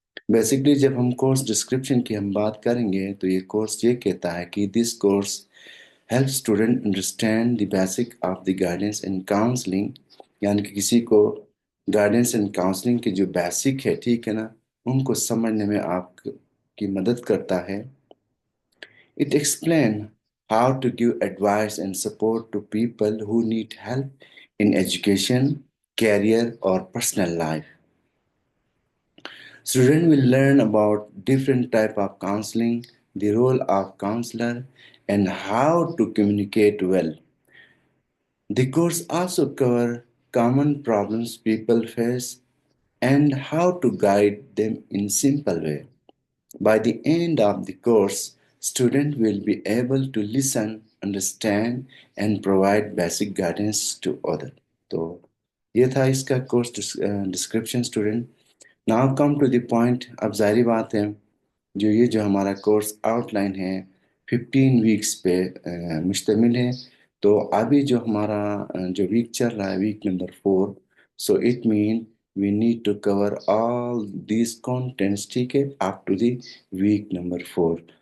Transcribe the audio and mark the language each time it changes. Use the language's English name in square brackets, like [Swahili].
[Hindi] Basically जब हम course description की हम बात करेंगे तो ये कोर्स ये कहता है कि [English] This course help student understand the basic of the guidance and counselling. [Hindi] यानी कि किसी को गाइडेंस एंड काउंसलिंग के जो बेसिक है, ठीक है ना, उनको समझने में आपकी मदद करता है। [English] It explains how to give advice and support to people who need help in education, career, or personal life. Students will learn about different type of counseling, the role of counselor, and how to communicate well. The course also cover common problems people face and how to guide them in simple way. By the end of the course, students will be able to listen, understand, and provide basic guidance to others. [Hindi] तो ये था इसका course description student. [English] Now come to the point. [Hindi] अब जाहिर बात है, जो हमारा कोर्स आउटलाइन है 15 वीक्स पे मुश्तमिल है। तो अभी जो हमारा जो वीक चल रहा है, [English] week number 4, so it mean we need to cover all these contents, [Hindi] ठीक है, [English] up to the week number 4।